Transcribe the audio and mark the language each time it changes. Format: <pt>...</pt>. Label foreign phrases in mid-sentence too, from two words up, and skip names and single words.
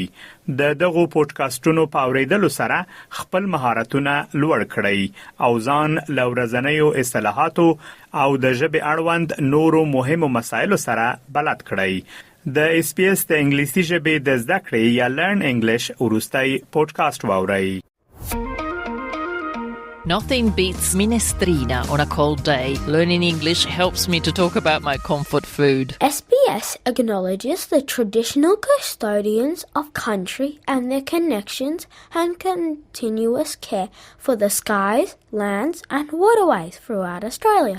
<ps>دغه پودکاسټونو په اوریدلو سره خپل مهارتونه لوړ کړئ او ځان له ورځنیو اصطلاحاتو او د ژبې اړوند نورو مهمو مسایلو سره بلد کړئ. د SBS د انګلیسي ژبې د زده کړې یا Learn English وروستي پودکاسټ واورئ.</ps> <en>Nothing beats minestrina on a cold day. Learning English helps me to talk about my comfort food. SBS acknowledges the traditional custodians of country and their connections and continuous care for the skies, lands and waterways throughout Australia.</en>